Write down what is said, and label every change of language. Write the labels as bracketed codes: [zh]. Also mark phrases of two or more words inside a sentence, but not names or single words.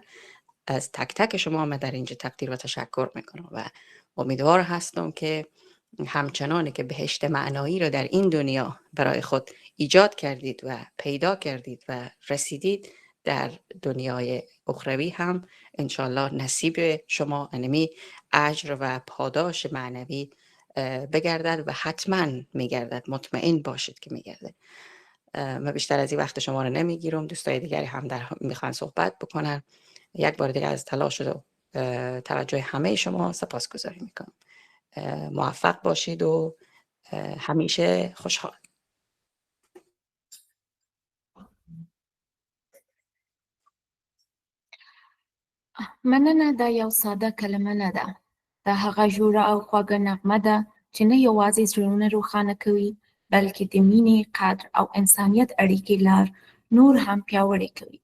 [fa] از تک تک شما من در اینجا تقدیر و تشکر میکنم و امیدوار هستم که همچنانی که بهشت معنایی رو در این دنیا برای خود ایجاد کردید و پیدا کردید و رسیدید، در دنیای اخروی هم انشالله نصیب شما انمی اجر و پاداش معنوی بگردد و حتما میگردد، مطمئن باشید که میگردد. من بیشتر از این وقت شما رو نمیگیرم. دوستای دیگری هم در میخوان صحبت بکنن. یک بار دیگه از تلاش و توجه همه شما سپاسگزاری میکنم. موفق باشید و همیشه خوشحال. [ps] مننه دا یو ساده کلمه نه ده. دا هغه ژوره او خوږه نغمه ده چې نه یوازې زړونه روښانه کوي، بلکې د مینې، قدر او انسانیت اړیکې لار نور هم پیاوړې کوي.